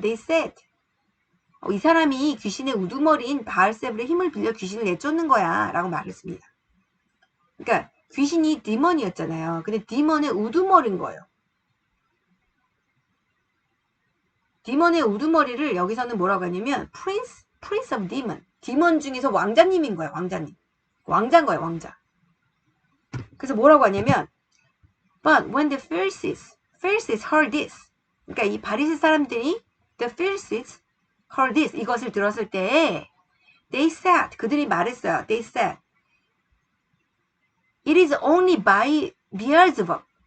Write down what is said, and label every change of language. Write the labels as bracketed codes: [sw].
[en] They said [ko] 이 사람이 귀신의 우두머리인 바알세불의 힘을 빌려 귀신을 내쫓는 거야 라고 말했습니다. 그러니까 귀신이 디먼이었잖아요. 근데 디먼의 우두머리인 거예요. 디먼의 우두머리를 여기서는 뭐라고 하냐면 [en] Prince of Demon. [ko] 디먼 중에서 왕자님인 거예요. 왕자님. 왕자인 거예요. 왕자. 그래서 뭐라고 하냐면 [en] But when the Pharisees heard this. [ko] 그러니까 이 바리새 사람들이 [en] the Pharisees heard this. [ko] 이것을 들었을 때 [en] they said. [ko] 그들이 말했어요. [en] They said It is only by Beelzebub.